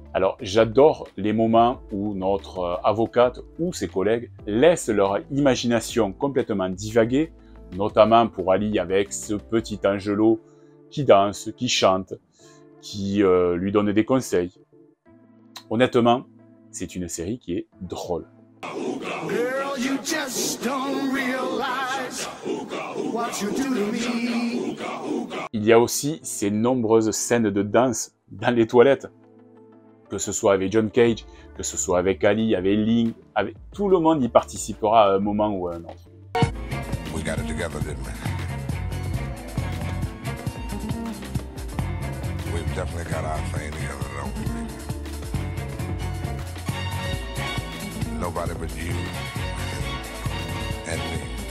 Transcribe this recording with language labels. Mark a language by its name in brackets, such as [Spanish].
[French] Alors j'adore les moments où notre avocate ou ses collègues laissent leur imagination complètement divaguer, notamment pour Ali avec ce petit Angelo qui danse, qui chante, qui lui donne des conseils. Honnêtement, c'est une série qui est drôle. [English] Girl, you just don't realize what you do to me. [French] Il y a aussi ces nombreuses scènes de danse dans les toilettes, que ce soit avec John Cage, que ce soit avec Ali, avec Ling, avec tout le monde y participera à un moment ou à un autre. [English] We got it together, didn't we? We've definitely got our thing together, don't we? Nobody but you and me.